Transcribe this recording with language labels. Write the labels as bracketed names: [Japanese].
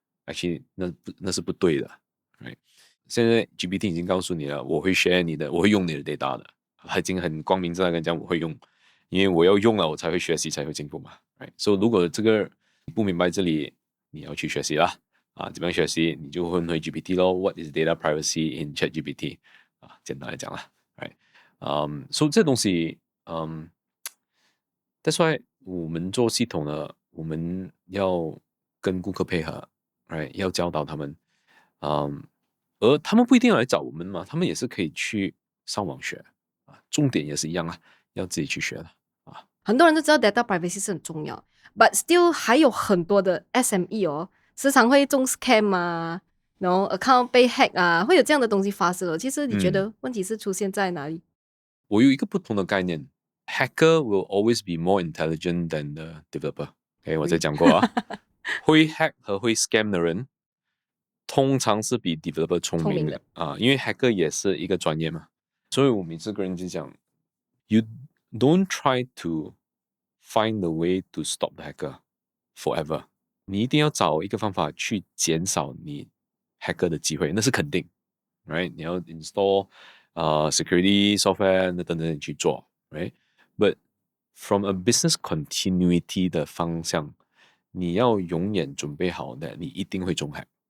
[Chinese] Actually， 那是不对的。 Right？现在 GPT 已经告诉你了，我会 share 你的，我会用你的 data 的，已经很光明正大跟你讲我会用，因为我要用了，我才会学习，才会进步嘛。 Right？所以如果这个你不明白这里，你要去学习啦。怎么样学习？你就问回 GPT 咯。 [English] What is data privacy in ChatGPT？ [Chinese] 简单来讲啦。Right？所以这东西 [English] that's why [Chinese] 我们做系统呢，我们要跟顾客配合，right？要教导他们，而他们不一定要来找我们嘛，他们也是可以去上网学重点也是一样要自己去学的很多人都知道 data privacy 是很重要 ， [English] but still [Chinese] 还有很多的 SME 时常会中 scam 然后 account 被 hack 会有这样的东西发生其实你觉得问题是出现在哪里？我有一个不同的概念 ， [English] hacker will always be more intelligent than the developer。 [Chinese] OK， 我在讲过会 hack 和会 scam 的人，通常是比 developer 聪明的因为 hacker 也是一个专业嘛。所以我每次跟人就讲 [English] ，you don't try to find the way to stop the hacker forever。 [Chinese] 你一定要找一个方法去减少你 hacker 的机会，那是肯定。Right？你要 install security software 那等等去做 ，right？ [English] But from a business continuity [Chinese] 的方向，你要永远准备好的，你一定会中 hack。